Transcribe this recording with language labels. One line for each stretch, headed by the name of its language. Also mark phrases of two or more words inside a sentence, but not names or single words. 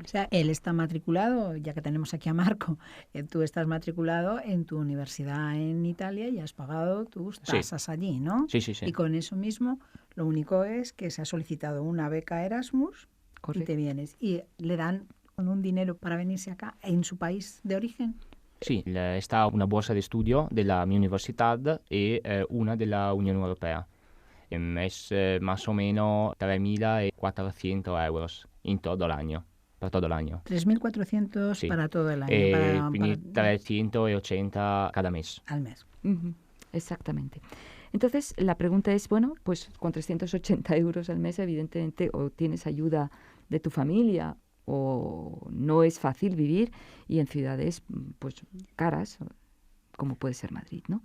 Spanish: O sea, él está matriculado, ya que tenemos aquí a Marco, tú estás matriculado en tu universidad en Italia y has pagado tus tasas allí, ¿no? Sí. Y con eso mismo, lo único es que se ha solicitado una beca Erasmus. Correcto. Y te vienes. Y le dan un dinero para venirse acá en su país de origen.
Italian: Sì, está una borsa di studio della mia università e una della Unione Europea.
Spanish: Es más o menos 3.400 euros en todo el año, para todo el año. 3.400 sí. Para todo el año.
Italian: Quindi 380 cada mes.
Spanish: Al mes. Uh-huh. Exactamente. Entonces, la pregunta es, bueno, pues con 380 euros al mes, evidentemente, o tienes ayuda de tu familia o no es fácil vivir, y en ciudades pues caras, como puede ser Madrid, ¿no?